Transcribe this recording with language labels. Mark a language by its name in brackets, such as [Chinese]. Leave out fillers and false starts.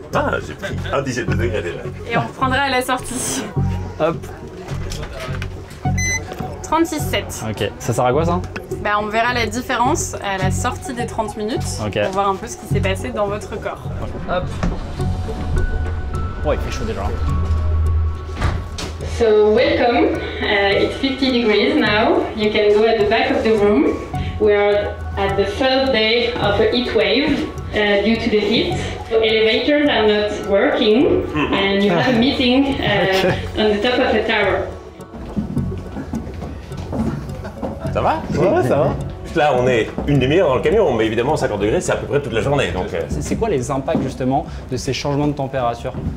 [French] Ah, j'ai pris un dixième de degré déjà. Et on reprendra à la sortie. Hop. 36,7. Ok, ça sert à quoi ça? Bah, on verra la différence à la sortie des 30 minutes Ok. pour voir un peu ce qui s'est passé dans votre corps. Hop. Oh, il fait chaud déjà. [English] So welcome, it's 50 degrees now. You can go at the back of the room. We are at the third day of a heat wave due to the heat. So elevators are not working and you have a meeting on the top of a tower. [French] Ça va? Ouais, ça va. Là, on est une demi-heure dans le camion, mais évidemment 50 degrés, c'est à peu près toute la journée. Donc, C'est quoi les impacts justement de ces changements de température?